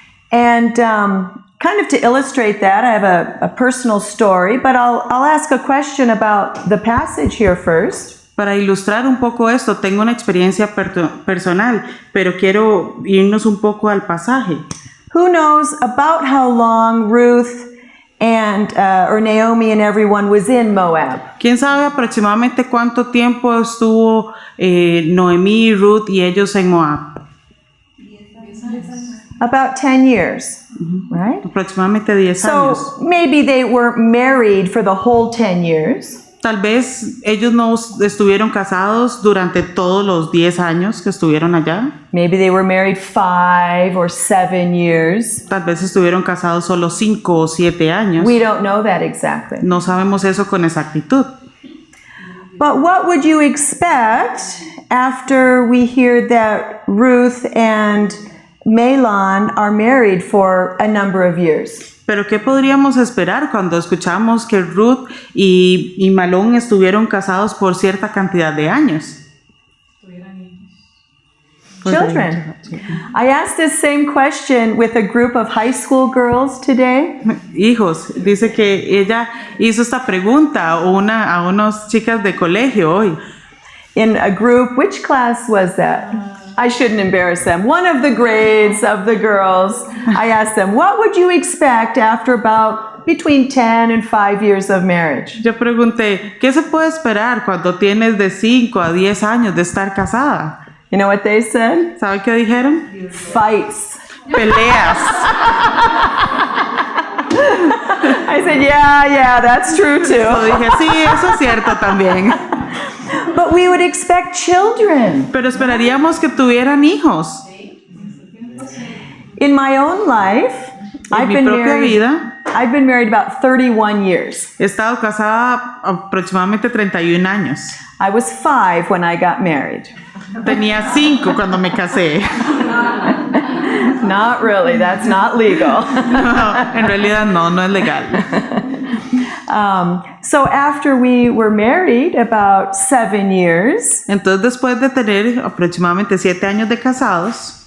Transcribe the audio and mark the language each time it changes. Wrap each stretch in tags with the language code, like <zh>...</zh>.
<en>And kind of to illustrate that, I have a personal story, but I'll ask a question about the passage here first.</en> <es>Para ilustrar un poco esto, tengo una experiencia personal, pero quiero irnos un poco al pasaje.</es> <en>Who knows about how long Ruth and or Naomi and everyone was in Moab?</en> <es>¿Quién sabe aproximadamente cuánto tiempo estuvo Noemí, Ruth y ellos en Moab?</es> <en>About 10 years, right?</en> <es>Aproximadamente 10 años.</es> <en>So maybe they weren't married for the whole 10 years.</en> <es>Tal vez ellos no estuvieron casados durante todos los 10 años que estuvieron allá.</es> <en>Maybe they were married 5 or 7 years.</en> <es>Tal vez estuvieron casados solo 5 o 7 años.</es> <en>We don't know that exactly.</en> <es>No sabemos eso con exactitud.</es> <en>But what would you expect after we hear that Ruth and Mahlon are married for a number of years?</en> <es>Pero ¿qué podríamos esperar cuando escuchamos que Ruth y Mahlon estuvieron casados por cierta cantidad de años?</es> <en>Children. I asked this same question with a group of high school girls today.</en> <es>Hijos, dice que ella hizo esta pregunta a unas chicas de colegio hoy.</es> <en>In a group, which class was that? I shouldn't embarrass them. One of the grades of the girls, I asked them, what would you expect after about between 10 and 5 years of marriage?</en> <es>Yo pregunté, ¿qué se puede esperar cuando tienes de 5 a 10 años de estar casada?</es> <en>You know what they said?</en> <es>¿Sabe qué dijeron?</es> <en>Fights.</en> <es>Peleas.</es> <en>I said, yeah, that's true too.</en> <es>Yo dije, sí, eso es cierto también.</es> <en>But we would expect children.</en> <es>Pero esperaríamos que tuvieran hijos.</es> <en>In my own life,</en> <es>En</es> <en>I've</en> <es>mi</es> <en>been</en> <es>propia</es> <en>married</en> <es>vida,</es> <en>I've been married about 31 years.</en> <es>He estado casada aproximadamente 31 años.</es> <en>I was 5 when I got married.</en> <es>Tenía 5 cuando me casé.</es> <en>Not really, that's not legal.</en> <es>No, en realidad no es legal.</es> <en>So after we were married about 7 years,</en> <es>Entonces, después de tener aproximadamente 7 años de casados,</es>